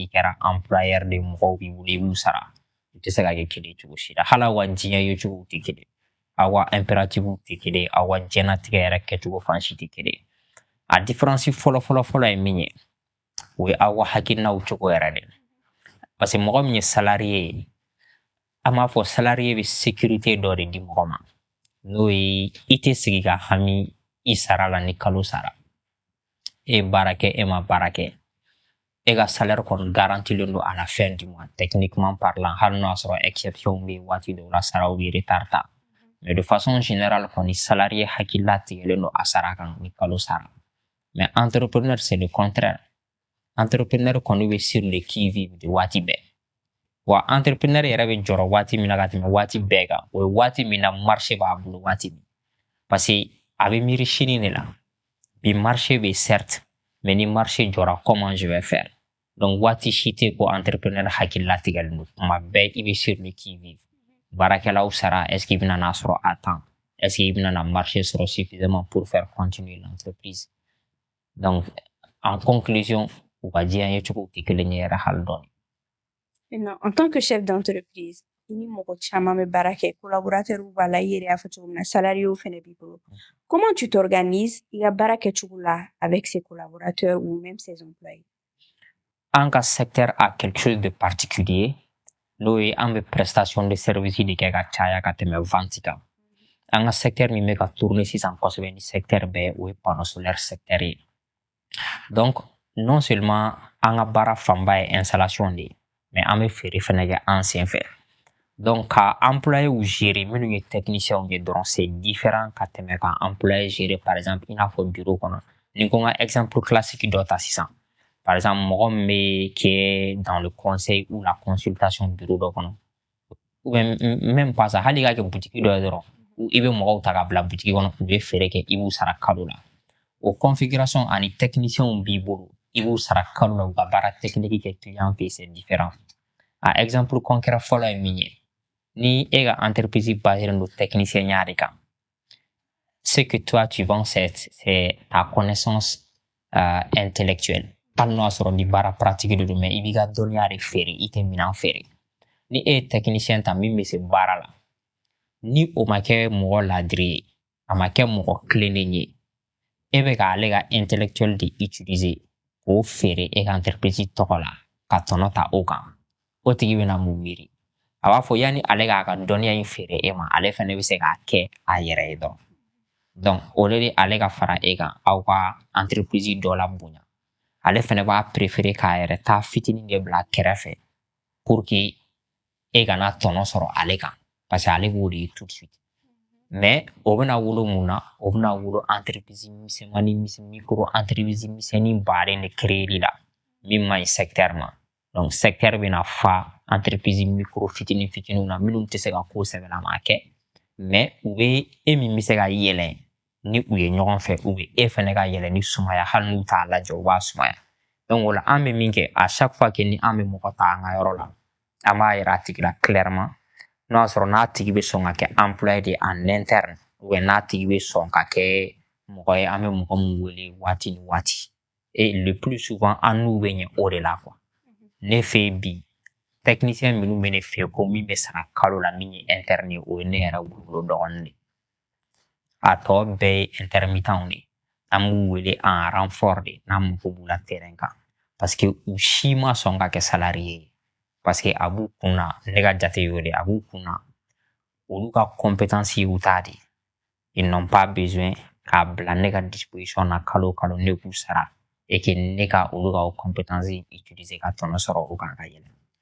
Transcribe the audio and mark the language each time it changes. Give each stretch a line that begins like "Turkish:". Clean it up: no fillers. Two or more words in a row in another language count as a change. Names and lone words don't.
Bambara: kɛra employeur de ye mɔgɔw b'i bolo i b'u sara u tɛ se ka kɛ kelen cogo si la hali aw ka diɲɛ ye cogo tɛ kelen aw ka impérative tɛ kelen aw ka diɲɛnatigɛ yɛrɛ kɛcogo fan si tɛ kelen a différence fɔlɔ ye min ye o ye aw ka hakilinaw cogo yɛrɛ de
French: parce que
Bambara: mɔgɔ min ye salarié ye an b'a fɔ salarié bɛ sécurité dɔ de di mɔgɔ ma n'o ye i tɛ sigi ka hami i sara la ni kalo sara e ye baara kɛ e ma baara kɛ e ka salaire kɔni garantilen don
French: à la fin du mois techniquement parlant
Bambara: hali n'o y'a sɔrɔ exception bɛ yen waati dɔw la saraw bɛ retard ta
French: mais de façon générale
Bambara: kɔni salarié hakilila tigɛlen don a sara kan ni kalo sara
French: mais entrepreneur c'est le contraire entrepreneur
Bambara: kɔni bɛ
French: sur le qui vive
Bambara: de waati bɛɛ wa entrepreneur yɛrɛ bɛ jɔrɔ waati min na ka tɛmɛ waati bɛɛ kan o ye waati min na marché b'a bolo waati min
French: parce que
Bambara: a bɛ miiri sini de la bi marché bɛ
French: certes mais
Bambara: ni marché jɔra
French: comment je vais faire donc
Bambara: waati si tɛ ko entrepreneur hakilila tigɛlen don tuma bɛɛ i bɛ
French: sur le qui vive
Bambara: baarakɛlaw sara
French: est ce que
Bambara: i bɛna n'a sɔrɔ
French: à temps est ce que
Bambara: i bɛna na marché sɔrɔ
French: suffisamment pour faire continuer l'entreprise donc en conclusion
Bambara: u ka diɲɛ ye cogo tɛ kelen ye yɛrɛ hali dɔɔni.
French: Maintenant, en tant que chef d'entreprise,
Bambara: i ni mɔgɔ caman bɛ baara kɛ collaborateur b'a la i yɛrɛ y'a fɔ cogo min na salarié fɛnɛ b'i bolo
French: comment tu t'organises
Bambara: i ka baara kɛcogo la
French: avec ses collaborateurs ou même ses employés?
Bambara: An ka secteur
French: a quelque chose de particulier
Bambara: n'o ye an bɛ
French: prestation de service
Bambara: de kɛ ka caya ka tɛmɛ vente kan an ka secteur min bɛ ka tourner sisan kosɛbɛ ni secteur bɛɛ o ye
French: panneau solaire
Bambara: secteur ye
French: donc non
Bambara: seulement an ka baara fanba ye installation de ye mais an bɛ feere fɛnɛ kɛ an sen fɛ donc ka employé gérer minnu ye technicien ye dɔrɔn
French: c'est différent
Bambara: ka tɛmɛ ka employé gérer
French: par exemple
Bambara: i n'a fɔ bureau kɔnɔ ni ko n ka
French: exemple classique
Bambara: dɔ ta sisan
French: par exemple
Bambara: mɔgɔ min bɛ kɛ
French: dans le conseil ou la consultation
Bambara: bureau dɔ kɔnɔ
French: ou bien même pas ça
Bambara: hali i ka kɛ butiki dɔ ye dɔrɔn i bɛ mɔgɔw ta ka bila butiki kɔnɔ u bɛ feere kɛ i b'u sara kalo la o configuration ani technicien b'i bolo i b'u sara kalo la u ka baara technique kɛ client fɛ
French: c'est différent
Bambara: a
French: exemple concret
Bambara: fɔlɔ ye min ye ni e ka entreprise baseren don technicien ya de kan
French: ce que toi tu vends c'est ta connaissance intellectuelle
Bambara: hali n'o y'a sɔrɔ ni baara pratique de don mais i b'i ka dɔnniya de feere i tɛ minɛn feere ni e ye technicien ta min bɛ se baara la ni o ma kɛ mɔgɔ ladiri ye a ma kɛ mɔgɔ kilennen ye e bɛ k'ale ka intellectuel de utiliser k'o feere e ka entreprise tɔgɔ la ka tɔnɔ ta o kan o tigi bɛna mun miiri a b'a fɔ yanni ale k'a ka dɔnniya in feere e ma ale fɛnɛ bɛ se k'a kɛ a yɛrɛ ye dɔrɔn donc o de ale ka fara e kan aw ka entreprise dɔ la bonya ale fɛnɛ b'a préférer k'a yɛrɛ ta fitinin de bila kɛrɛfɛ pour que e kana tɔnɔ sɔrɔ ale kan parce que ale b'o de ye
French: tout de suite
Bambara: mais o bɛna wolo mun na o bɛna wolo entreprise misɛnmanin
French: micro entreprise
Bambara: misɛnnin baden de créer la min ma ɲi secteur ma donc secteur bɛna fa
French: entreprise micro
Bambara: fitinin fitininw na minnu tɛ se ka ko sɛbɛlama kɛ mais u bɛ e min bɛ se ka yɛlɛ ni u ye ɲɔgɔn fɛ u bɛ e fɛnɛ ka yɛlɛ ni sumaya hali n'u t'a lajɛ u b'a sumaya donc o la an bɛ min kɛ
French: à chaque fois que
Bambara: ni an bɛ mɔgɔ ta an ka yɔrɔ la an b'a yira a tigi la clairement n'o y'a sɔrɔ n'a tigi bɛ sɔn ka kɛ employé de
French: en interne ou bien
Bambara: n'a tigi bɛ sɔn ka kɛ mɔgɔ ye an bɛ mɔgɔ min wele waati ni waati
French: et le plus souvent
Bambara: an n'u bɛ ɲɛ o de la quoi ne fɛ yen bi technicien minnu bɛ ne fɛ yen ko min bɛ sara kalo la min ye interne ye o ye ne yɛrɛ bolo dɔgɔnin de a tɔ bɛɛ ye intermittent de an b'u wele
French: en renfort
Bambara: de n'an mago b'u la terrain kan
French: parce que
Bambara: u si ma sɔn ka kɛ salarié ye
French: parce que
Bambara: a b'u kunna ne ka jate y'o de a b'u kunna olu ka compétence y'u ta de
French: ils n'ont pas besoin
Bambara: k'a bila ne ka disposition na kalo kalo ne k'u sara
French: et que
Bambara: ne ka olu ka o compétence utiliser ka tɔnɔ sɔrɔ o kan ka yɛlɛ.